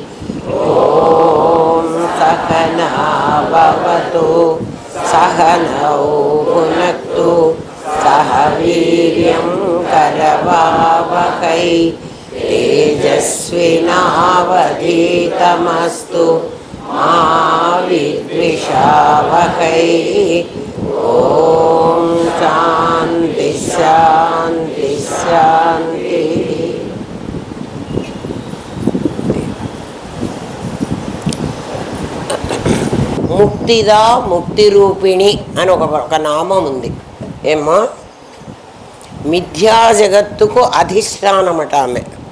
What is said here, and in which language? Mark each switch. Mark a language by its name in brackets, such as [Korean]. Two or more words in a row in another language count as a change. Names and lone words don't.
[Sanskrit] ॐ सहना भवतु सहनौ भुनक्तु सह वीर्यं करवावहै तेजस्विनावधीतमस्तु मा विद्विषावहै। ॐ शान्ति शान्ति शान्तिः। [Telugu] ముక్తిదా ముక్తి రూపిణి అని ఒక నామం ఉంది. ఏమో మిథ్యా జగత్తుకు అధిష్టానమట ఆమె.